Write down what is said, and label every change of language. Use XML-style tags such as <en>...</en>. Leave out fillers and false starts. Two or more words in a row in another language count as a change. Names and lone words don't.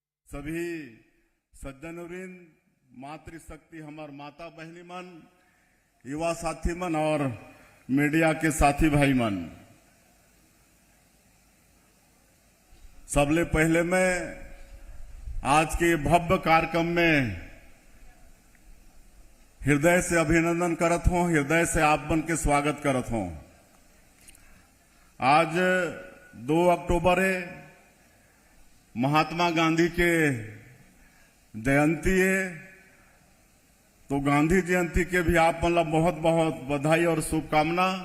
<hne>सभी सज्जनवृंद, मातृशक्ति हमार माता बहनी मन, युवा साथी मन और मीडिया के साथी भाई मन, सबले पहले मैं आज के भव्य कार्यक्रम में हृदय से अभिनंदन करत हूं, हृदय से आप बन के स्वागत करत हूं। आज 2 अक्टूबर है, महात्मा गांधी के जयंती है, तो गांधी जयंती के भी आप मतलब बहुत बहुत बधाई और शुभकामना।</hne>